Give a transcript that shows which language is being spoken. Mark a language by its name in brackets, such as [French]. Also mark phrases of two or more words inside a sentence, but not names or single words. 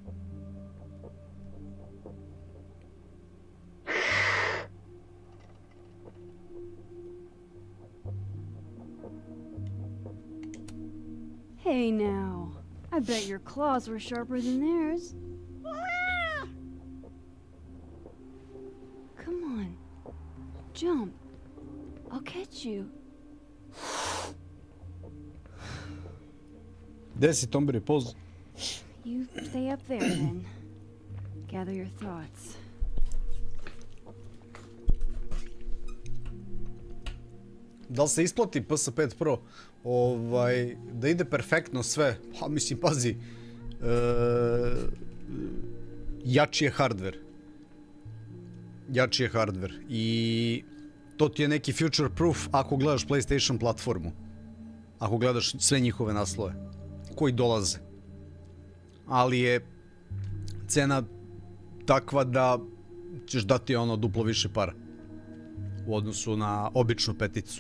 [English] Hey now, I bet your claws were sharper than theirs. Come on, jump. I'll catch you. [Serbian] Gde si, Tomberi, poz? [English] You stay up there then. Gather your thoughts. [Serbian] Da li se isplati PS5 Pro? Da ide perfektno sve. Pa mislim, pazi. Jači je hardware. Jači je hardware. I to ti je neki [English] future proof [Serbian] ako gledaš PlayStation platformu. Ako gledaš sve njihove naslove koji dolaze. Ali je cena takva da ćeš dati ono duplo više para u odnosu na običnu peticu.